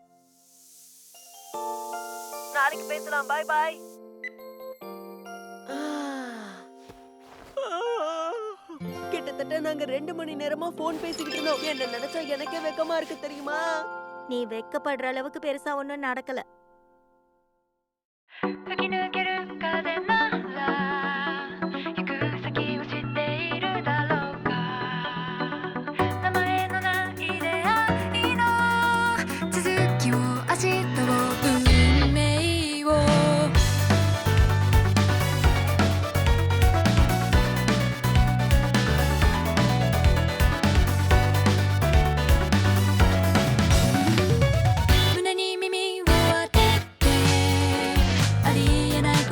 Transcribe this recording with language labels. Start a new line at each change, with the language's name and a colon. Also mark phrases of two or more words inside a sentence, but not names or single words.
Tamil: நாளைக்கு பேசலாம்.
English: bye bye.
Tamil: கிட்டத்தட்ட நாங்க 2 மணி நேரமா போன் பேசிக்கிட்டு இருந்தோம். என்ன நினைச்சா எனக்கே வெக்கமா இருக்கு தெரியுமா? நீ வெக்கப்படுற அளவுக்கு பெருசா ஒண்ணும் நடக்கல.
Japanese: 吹き抜ける風なら行く先を知っているだろうか名前のない出会いの続きを明日を運命を胸に耳を当ててありえないほ